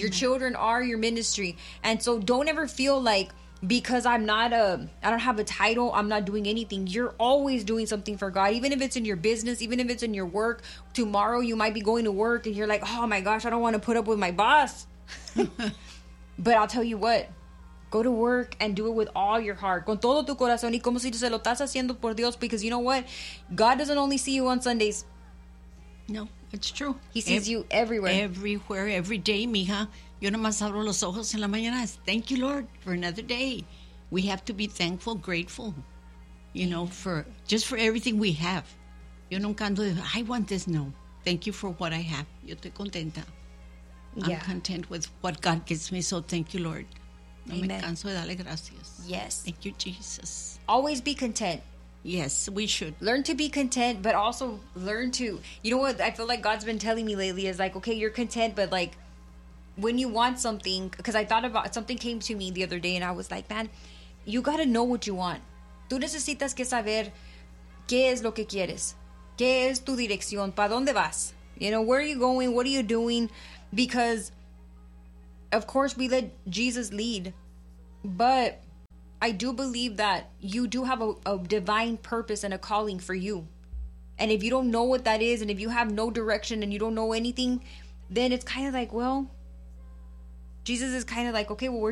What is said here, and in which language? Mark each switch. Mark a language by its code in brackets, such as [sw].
[en] Your children are your ministry. And so don't ever feel like because I don't have a title, I'm not doing anything. You're always doing something for God, even if it's in your business, even if it's in your work. Tomorrow you might be going to work and you're like, oh my gosh, I don't want to put up with my boss. But I'll tell you what, go to work and do it with all your heart. [es] Con todo tu corazón y como si se lo estás haciendo por Dios, [en] because you know what? God doesn't only see you on Sundays. No, it's true. He sees you everywhere. Everywhere, every day, mija. [es] Yo nomás abro los ojos en la mañana. [en] Thank you, Lord, for another day. We have to be thankful, grateful, you know, for just for everything we have. [es] Yo nunca ando, [en] I want this. No. Thank you for what I have. [es] Yo estoy contenta. [en] Yeah. I'm content with what God gives me. So thank you, Lord. No Amen. [es] Me canso de darle gracias. [en] Yes. Thank you, Jesus. Always be content. Yes, we should. Learn to be content, but also learn to, you know what I feel like God's been telling me lately is like, okay, you're content, but like, when you want something, because I thought about something came to me the other day and I was like, man, you got to know what you want. [es] Tú necesitas que saber qué es lo que quieres. Qué es tu dirección. ¿Para dónde vas? [en] You know, where are you going? What are you doing? Because, of course, we let Jesus lead. But I do believe that you do have a divine purpose and a calling for you. And if you don't know what that is, and if you have no direction and you don't know anything, then it's kind of like, well, Jesus is kind of like, okay, well, where do you